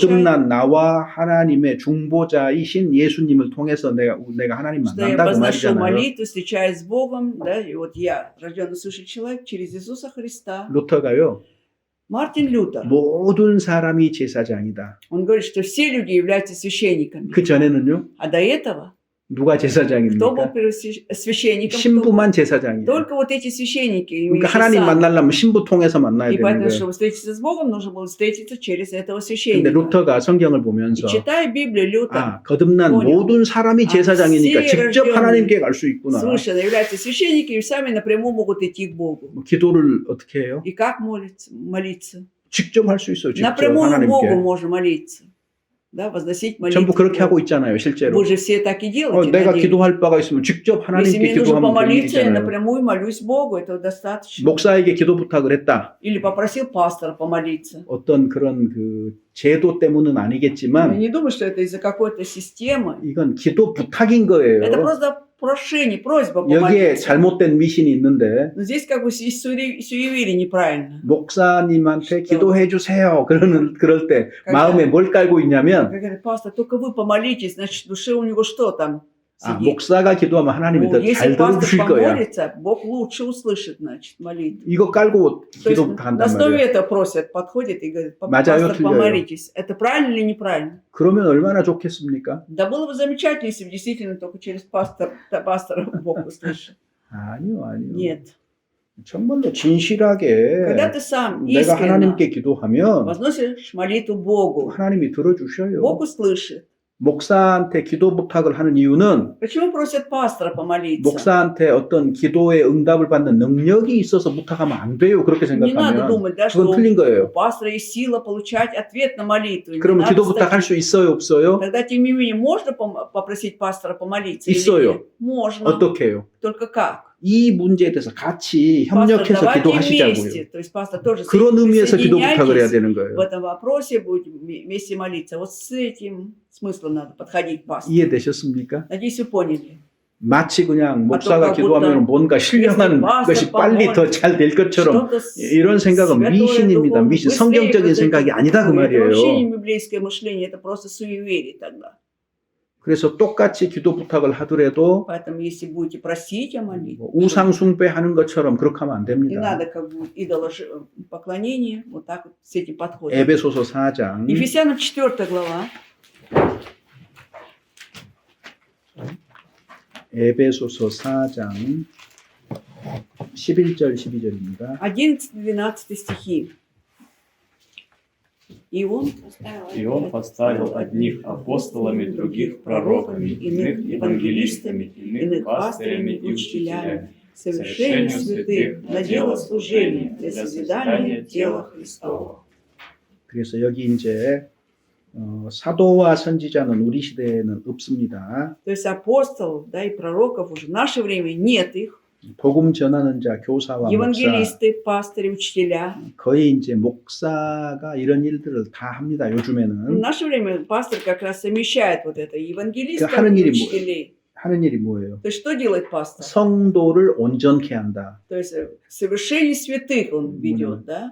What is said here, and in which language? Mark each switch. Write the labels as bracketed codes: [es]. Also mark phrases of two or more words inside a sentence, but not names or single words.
[ko] 거듭난 나와 하나님의 중보자이신 예수님을 통해서 내가 하나님 [ru] Что я [ko] 만난다 그 [ru] возношу [ko] 말이잖아요. [ru] молитву, встречаюсь с Богом, да, и вот я, рожденный свыше человек, через Иисуса Христа. [ko] 루터가요. [ru] Мартин Лютер, [ko] 모든 사람이 제사장이다. [ru] он говорит, что все люди являются священниками. [ko] 그 전에는요. [ru] А до этого, [ko] 누가 [ru] кто был [ko] 제사장입니까? [ru] священником? Кто был? [ko] 신부만 제사장이에요. [ru] Только вот эти священники, [ko] 그러니까 [ru] имеющие [ko] 하나님 [ru] сан. [ko] 만나려면 신부 통해서 만나야 [ru] И [ko] 되는 [ru] поэтому, [ko] 거예요. [ru] чтобы встретиться с Богом, нужно было встретиться через этого [ko] 근데 [ru] священника. [ko] 루터가 성경을 [ru] И [ko] 보면서 [ru] читая Библию, Лютер [ko] 아, 거듭난 [ru] понял. [ko] 모든 사람이 제사장이니까 [ru] все [ko] 직접 [ru] рожденные [ko] 하나님께 갈 수 있구나. [ru] свыше являются священниками и сами напрямую могут идти к Богу. [ko] 뭐 기도를 어떻게 해요? [ru] И как молиться? [ko] 직접 할 수 있어요. 직접 [ru] Напрямую Богу [ko] 하나님께. [ru] можно молиться. Да, возносить молитву. [ko] 전부 그렇게 [ru] Богу. [ko] 하고 있잖아요, 실제로. [ru] Вы же все так и делаете. [ko] 내가 [ru] на деле. [ko] 기도할 바가 있으면 직접 [ru] Если [ko] 하나님께 [ru] мне нужно [ko] 기도하면 되는 [ru] помолиться, я [ko] 일이잖아요. [ru] напрямую молюсь Богу, этого достаточно. [ko] 목사에게 기도 부탁을 했다. [ru] Или попросил пастора помолиться. [ko] 어떤 그런 그 제도 때문은 [ru] Я [ko] 아니겠지만 [ru] не думаю, что это из-за какой-то системы. [ko] 이건 기도 부탁인 거예요. [ru] Это просто прошение, просьба [ko] 여기에 [ru] помолиться. [ko] 잘못된 미신이 있는데 [ru] Но здесь как бы есть суеверие неправильно. [ko] 목사님한테 기도해 주세요. 그럴 때 [ru] когда- [ko] 마음에 뭘 깔고 있냐면 [ru] Как говорит пастор, только вы помолитесь, значит, в душе у него что там? сидеть. [ko] 목사가 기도하면 하나님이 [ru] Ну, [ko] 더 [ru] если [ko] 잘 [ru] пастор [ko] 들어주실 거야. [ru] помолится, Бог лучше услышит, значит, молитву. [ko] 이거 깔고 [ru] То есть [ko] 기도부터 [ru] на [ko] 한단 [ru] основе [ko] 말이에요. [ru] этого просят, подходит и говорит, [ko] 맞아요, [ru] пастор, [ko] 틀려요? [ru] помолитесь. Это правильно или неправильно? [ko] 그러면 얼마나 좋겠습니까? [ru] Да было бы замечательно, если бы действительно только через пастора Бог услышит. [ko] 아니요. [ru] Нет. [ko] 정말로 진실하게 [ru] Когда ты сам [ko] 내가 [ru] искренне [ko] 하나님께 기도하면 [ru] возносишь молитву Богу, [ko] 하나님이 들어주셔요. [ru] Бог услышит. [ko] 목사한테 기도 부탁을 하는 이유는 [ru] Почему просят пастора помолиться? [ko] 목사한테 어떤 기도의 응답을 받는 능력이 있어서 부탁하면 안 돼요. 그렇게 [ru] Не надо [ko] 생각하면 [ru] думать, да, [ko] 그건 [ru] что [ko] 틀린 [ru] у [ko] 거예요. [ru] пастора есть сила получать ответ на молитву. Не [ko] 그러면 [ru] надо [ko] 기도 [ru] с [ko] 부탁할 수 [ru] таким. [ko] 있어요, 없어요? [ru] Тогда, тем не менее, можно попросить пастора помолиться или [ko] 있어요. [ru] нет? Можно. [ko] 어떻게 해요? [ru] Только как? [ko] 이 문제에 대해서 같이 [ru] Пастор, [ko] 협력해서 [ru] давайте [ko] 기도하시자고요. [ru] вместе. То есть пастор тоже [ko] 그런 의미에서 기도 부탁을 해야 [ru] присоединяйтесь [ko] 되는 [ru] в [ko] 거예요. [ru] этом вопросе, будем вместе молиться. Вот с этим смыслом надо подходить к пастору. [ko] 이해되셨습니까? [ru] Надеюсь, вы поняли. [ko] 마치 그냥 목사가 [ru] как будто [ko] 기도하면 뭔가 신령한 [ru] если [ko] 것이 빨리 더 잘 될 것처럼 [ru] Что-то [ko] 이런 생각은 [ru] святое, [ko] 미신입니다. [ru] духовное, [ko] 미신, [ru] быстрее [ko] 성경적인 [ru] произойдет. [ko] 생각이 아니다 그 [ru] Это вообще [ko] 말이에요. [ru] не библейское мышление, это просто суеверие тогда. [ko] 그래서 똑같이 기도 부탁을 하더라도 [ru] Поэтому, если будете просить о молитве, [ko] 우상 숭배하는 것처럼 그렇게 하면 안 [ru] не [ko] 됩니다. [ru] надо как бы идолопоклонение, вот так вот с этим подходом. [ko] 에베소서 4장 [ru] Ефесянам 4 глава, [ko] 에베소서 4장 11절 12절입니다. [ru] 11-12 стихи. И он И он поставил одних апостолами, других пророками, иных евангелистами, иных пастырями и учителями, совершению святых на дело служения для созидания тела Христова. [ko] 그래서 여기 이제 사도와 선지자는 우리 시대에는 없습니다. [ru] То есть апостолов, да, и пророков уже в наше время нет их. [ko] 복음 전하는 자, 교사와 목사, [ru] Евангелисты, пастыри, учителя. [ko] 거의 이제 목사가 이런 일들을 다 합니다. [ru] В [ko] 요즘에는 [ru] наше время пастор как раз совмещает вот это евангелистов [ko] 하는 [ru] и [ko] 일이 [ru] учителей. [ko] 하는 일이 뭐예요? [ru] То есть что делает пастор? [ko] 성도를 온전케 한다. [ru] То есть совершение святых он ведет, да?